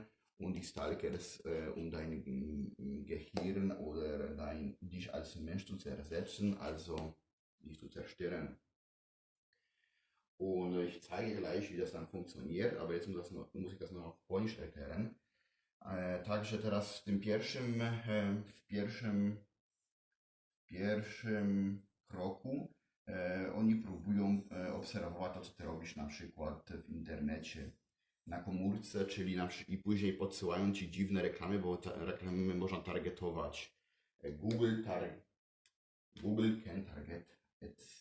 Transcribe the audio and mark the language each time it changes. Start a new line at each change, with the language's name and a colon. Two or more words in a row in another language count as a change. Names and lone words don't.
German: Und die Stalkers, um dein Gehirn oder dich als Mensch zu zersetzen, also dich zu zerstören. Und ich zeige gleich, wie das dann funkconiert, aber jetzt muss ich das noch auf Polnisch erklären.
Polish: Także teraz w tym pierwszym kroku oni próbują obserwować to, co ty robisz na przykład w internecie, na komórce, czyli i później podsyłają ci dziwne reklamy, bo te reklamy można targetować.
English: Google, Google can target ads.